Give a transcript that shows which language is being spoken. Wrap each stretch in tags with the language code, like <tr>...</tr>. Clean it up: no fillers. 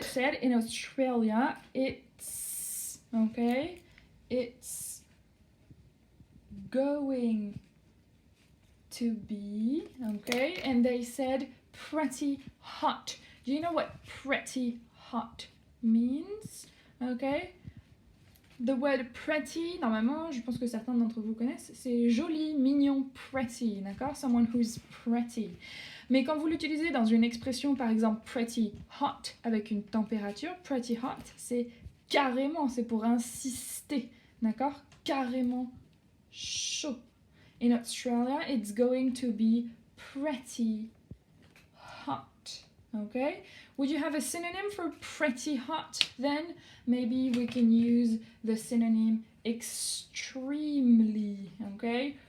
<en>Well, it said in Australia, it's, okay, it's going to be, okay, and they said pretty hot. Do you know what pretty hot means? Okay?</en> <fr>The word pretty, normalement, je pense que certains d'entre vous connaissent, c'est joli, mignon, pretty, d'accord?</fr> <en>Someone who's pretty.</en> <fr>Mais quand vous l'utilisez dans une expression, par exemple, pretty hot, avec une température, pretty hot, c'est carrément, c'est pour insister, d'accord? Carrément chaud.</fr> <en>In Australia, it's going to be pretty hot, okay? Would you have a synonym for pretty hot then? Maybe we can use the synonym extremely, okay?</en>